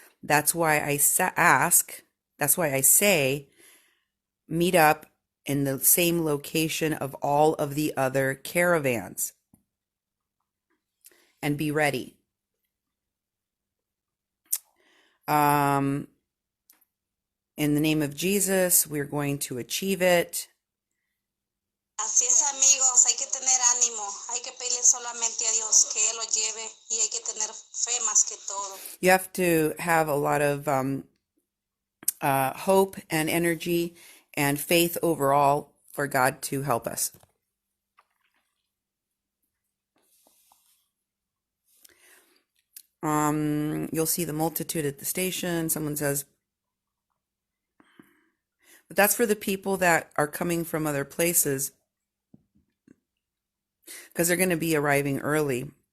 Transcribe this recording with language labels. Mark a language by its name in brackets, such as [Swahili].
[English] That's why I ask. That's why I say meet up in the same location of all of the other caravans and be ready. In the name of Jesus, we're going to achieve it. [Spanish] Así es, amigos, hay que tener ánimo, hay que pedirle solamente a Dios que Él lo lleve y hay que tener fe más que todo. [English] You have to have a lot of hope and energy and faith overall for God to help us. You'll see the multitude at the station. Someone says, but that's for the people that are coming from other places because they're going to be arriving early.